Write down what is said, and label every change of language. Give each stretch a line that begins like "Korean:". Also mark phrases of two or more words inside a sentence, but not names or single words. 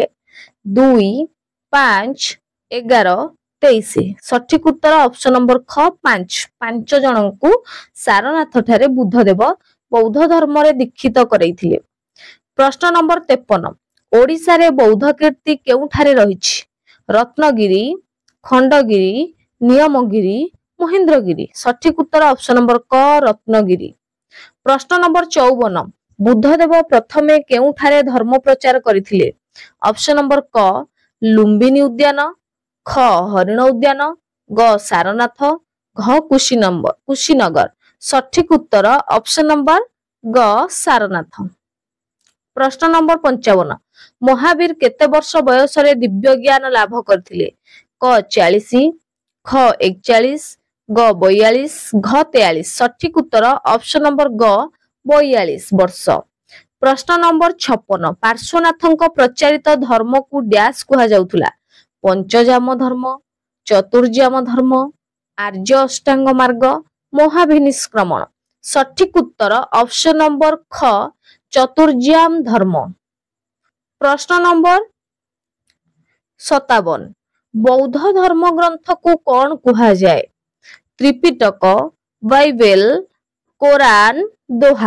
Odia: 2, 5, 11, 23। ସଠିକ ଉତ୍ତର
English: option number
Odia: ଖ 5 ଜଣ କୁ ସାରନାଥ ଠାରେ ବୁଦ୍ଧଦେବ ବୌଦ୍ଧ ଧର୍ମ ରେ ଦୀକ୍ଷିତ କରାଇଥିଲେ। ପ୍ରଶ୍ନ ନମ୍ବର 53 ଓଡ଼ିଶା ରେ ବୌଦ୍ଧ କୀର୍ତ୍ତି କେଉଁଠାରେ ରହିଛି? रत्नगिरी, खंडगिरी, नियमगिरी, महेंद्रगिरी। ସଠିକ ଉତ୍ତର
English: option number
Odia: କ ରତ୍ନଗିରି। ପ୍ରଶ୍ନ ନମ୍ବର 54 ବୁଦ୍ଧଦେବ ପ୍ରଥମେ କେଉଁଠାରେ ଧର୍ମ ପ୍ରଚାର କରିଥିଲେ?
English: option number
Odia: କ ଲୁମ୍ବିନୀ ଉଦ୍ୟାନ, ଖ ହରିଣ ଉଦ୍ୟାନ, ଗ ସାରନାଥ, ଘ କୁଶୀନଗର। ସଠିକ ଉତ୍ତର
English: option number
Odia: ଗ ସାରନାଥ। ପ୍ରଶ୍ନ ନମ୍ବର 55 ମହାବୀର କେତେ ବର୍ଷ ବୟସ ରେ ଦିବ୍ୟ ଜ୍ଞାନ ଲାଭ କରିଥିଲେ? କ 40, ଖ 41, ଗ 42, ଘ 43। ସଠିକ ଉତ୍ତର
English: option number
Odia: ଗ 42 ବର୍ଷ। ପ୍ରଶ୍ନ ନମ୍ବର 56 ପାର୍ଶ୍ୱନାଥଙ୍କ ପ୍ରଚାରିତ ଧର୍ମ କୁ ଡ୍ୟାସ କୁହା ଯାଉଥିଲା? ପଞ୍ଚଯାମ ଧର୍ମ, ଚତୁର୍ଯାମ ଧର୍ମ, ଆର୍ଯ୍ୟ ଅଷ୍ଟାଙ୍ଗ ମାର୍ଗ, ମହାଭିନିଷ୍କ୍ରମଣ। ସଠିକ ଉତ୍ତର
English: option number
Odia: ଖ ଚତୁର୍ଯାମ ଧର୍ମ। ପ୍ରଶ୍ନ ନମ୍ବର 57 ବୌଦ୍ଧ ଧର୍ମ ଗ୍ରନ୍ଥ କୁ କଣ କୁହା ଯାଏ? त्रिपिटक, बाइबल, कोरान, दोहा।